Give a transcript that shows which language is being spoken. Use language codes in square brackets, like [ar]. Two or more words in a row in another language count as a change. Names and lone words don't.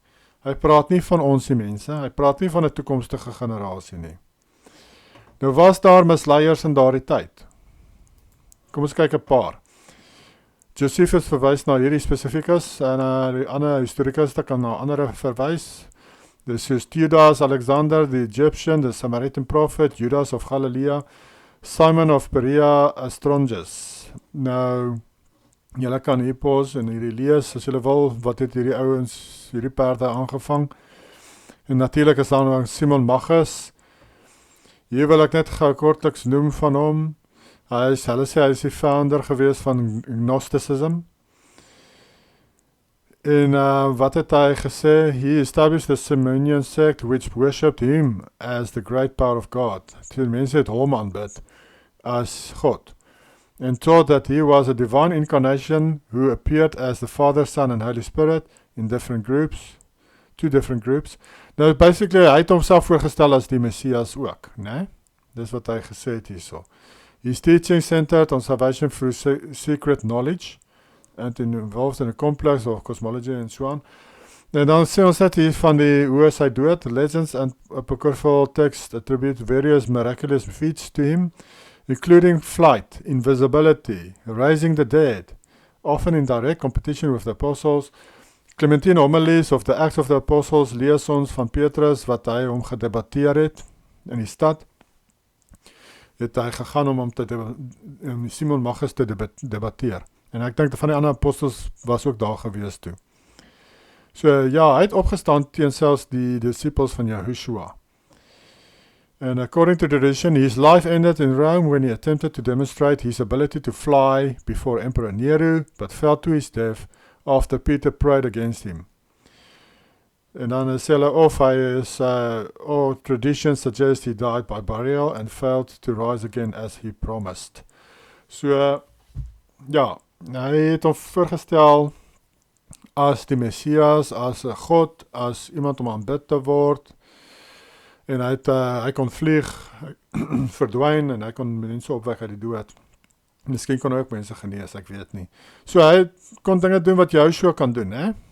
[af] Hy praat nie van ons die mense, hy praat nie van 'n toekomstige generasie nie. Nou was daar misleiers in daardie tyd. Kom ons kyk 'n paar. Josephus verwys na hierdie spesifikus en die ander historikus kan na ander verwys. Dis is Judas, [en] Alexander, the Egyptian, the Samaritan prophet, Judas of Galilee, Simon of Perea, Astronges. [af] Nou, julle kan hier pause en hierdie lees, as julle wil, wat het hierdie ouens, hierdie perde aangevang. En natuurlik is daar Simon Magus. Hier wil ek net kortliks noem van hom. Hulle sê hy is die founder gewees van Gnosticism. En wat het hy gesê? [en] He established the Simonian sect which worshipped him as the great power of God. [af] Die mense het hom aanbid as God. [en] And taught that he was a divine incarnation who appeared as the Father, Son and Holy Spirit in different groups, two different groups. [af] Nou basically, hy het homself voorgestel as die Messias ook, né? Dis wat hy gesê het hierso. [en] His teaching centered on salvation through secret knowledge and involved in a complex of cosmology and so on. [af] En dan sê ons net hier van die hoe is hy dood, [en] legends and apocryphal texts attribute various miraculous feats to him, including flight, invisibility, raising the dead, often in direct competition with the apostles. [af] Clementine homilies of the Acts of the Apostles lees ons van Petrus wat hy hom gedebatteer het in die stad. Het hy gegaan om Simon Magus te debatteer. En ek dink van die ander apostels was ook daar gewees toe. So ja, hy het opgestaan teen selfs die disciples van Yahushua. [en] And according to tradition, his life ended in Rome when he attempted to demonstrate his ability to fly before Emperor Nero, but fell to his death after Peter prayed against him. [af] En dan sê hulle of hy is, [en] all traditions suggest he died by burial and failed to rise again as he promised. [af] So, ja, hy het hom voorgestel as die Messias, as 'n God, as iemand om aanbid te word. En hy kon vlieg, verdwyn en hy kon mense opwek uit die dood. Miskien kon hy ook mense genees, ek weet nie. So hy kon dinge doen wat Joshua kan doen, hè?